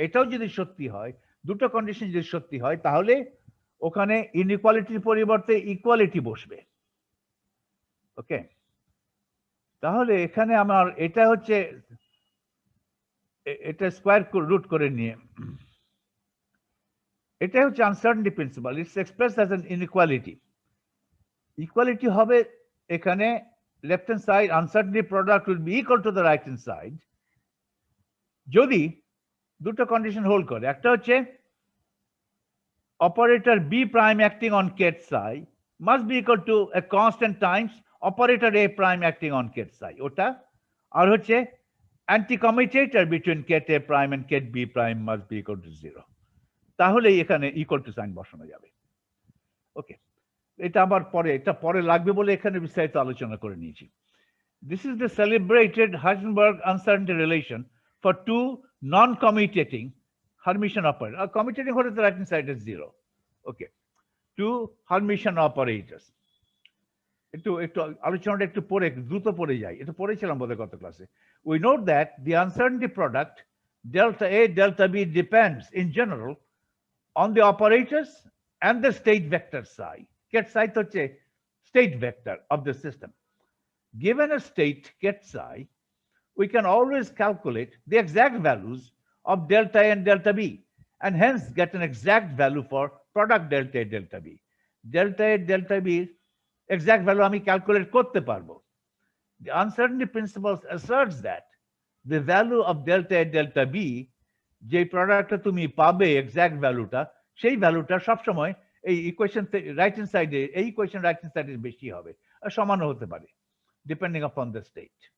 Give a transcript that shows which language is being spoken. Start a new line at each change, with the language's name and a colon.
Bangla: এটাও যদি সত্যি হয়, দুটো কন্ডিশন যদি সত্যি হয়, তাহলে ওখানে ইনইকুয়ালিটির পরিবর্তে ইকুয়ালিটি বসবে। ওকে, তাহলে এখানে আমার এটা হচ্ছে, এটা স্কোয়ার রুট করে নিয়ে, এটা হচ্ছে uncertainty principal.
English: It's expressed as an inequality.
Bangla: Equality হবে এখানে
English: left hand side uncertainty product will be equal to the right hand side
Bangla: যদি দুটো কন্ডিশন হোল্ড করে। একটা হচ্ছে
English: operator b prime acting on ket psi must be equal to a constant times operator a prime acting on ket psi, ওটা।
Bangla: আর হচ্ছে
English: anti commutator between ket a prime and ket b prime must be equal to 0।
Bangla: তাহলে এখানে equal to sign বসানো যাবে। ওকে, এটা আবার পরে, এটা পরে লাগবে বলে এখানে বিস্তারিত আলোচনা করে নিয়েছি।
English: This is the celebrated Heisenberg uncertainty relation for two non-commutating Hermitian operators. Commutating হলে the right hand side is 0. Okay, two Hermitian operators.
Bangla: একটু আলোচনাটা একটু পরে দ্রুত পড়ে যাই, এটা পড়েছিলাম বোধহয় গত ক্লাসে।
English: We note that the uncertainty product delta A delta B depends in general on the operators and the state vector psi. Ket psi হচ্ছে state vector of the system. Given a state ket psi, we can always calculate the exact values of delta A and delta B, and hence get an exact value for product delta A delta B.
Bangla: Delta A delta B exact value আমি calculate করতে পারবো।
English: The uncertainty principle asserts that the value of delta A delta B,
Bangla: যে প্রোডাক্টটা তুমি পাবে exact ভ্যালুটা, সেই ভ্যালুটা সবসময় এই ইকুয়েশন রাইট হ্যান্ড সাইডে, এই ইকুয়েশন রাইট হ্যান্ড সাইডে বেশি হবে, আর সমানও হতে পারে
English: Depending upon the state.